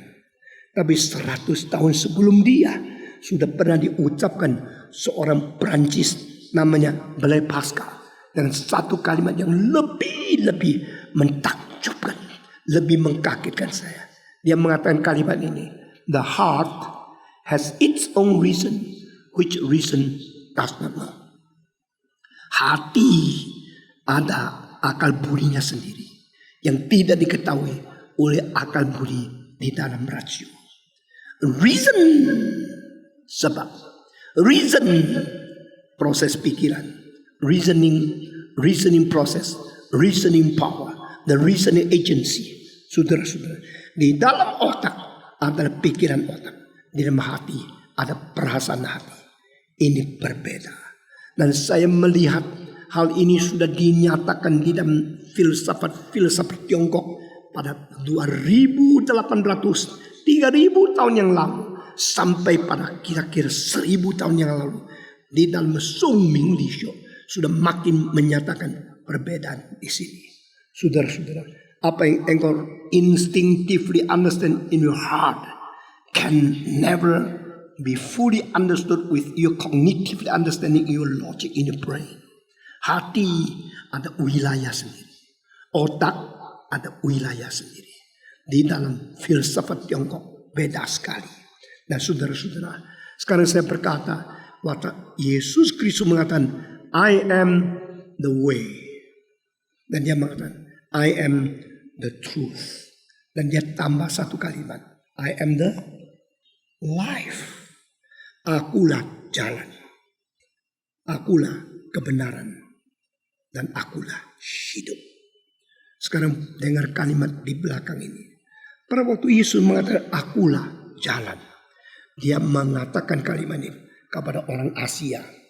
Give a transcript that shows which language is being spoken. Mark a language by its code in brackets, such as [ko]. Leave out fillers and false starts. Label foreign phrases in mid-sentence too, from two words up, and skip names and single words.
[id] Tapi 100 tahun sebelum dia sudah pernah diucapkan seorang Prancis namanya Blaise Pascal. Dan satu kalimat yang lebih mentakjubkan, lebih mengkagetkan saya. Dia mengatakan kalimat ini. [en] The heart has its own reason, which reason does not know. [id] Hati ada akal budinya sendiri yang tidak diketahui oleh akal budi di dalam rasio. Reason, sebab. Reason, proses pikiran. [en] Reasoning process. Reasoning power. The reasoning agency. [id] Saudara-saudara, di dalam otak adalah pikiran otak. Di dalam hati ada perasaan hati. Ini berbeda. Dan saya melihat hal ini sudah dinyatakan di dalam filsafat Tiongkok pada 2.800, 3.000 tahun yang lalu. Sampai pada kira-kira 1.000 tahun yang lalu. Di dalam Song Ming Li Xiu sudah makin menyatakan perbedaan di sini. Saudara-saudara, apa yang engkau [en] instinctively understand in your heart can never be fully understood with your cognitively understanding your logic in your brain. [id] Hati ada wilayah sendiri. Otak ada wilayah sendiri. Di dalam filsafat Tiongkok beda sekali. Dan saudara-saudara, sekarang saya berkata, waktu Yesus Kristus mengatakan, [en] I am the way. [id] Dan dia mengatakan, [en] I am the truth. [id] Dan dia tambah satu kalimat, [en] I am the life. [id] Akulah jalan. Akulah kebenaran. Dan akulah hidup. Sekarang dengar kalimat di belakang ini. Pada waktu Yesus mengatakan akulah jalan. Dia mengatakan kalimat ini kepada orang Asia.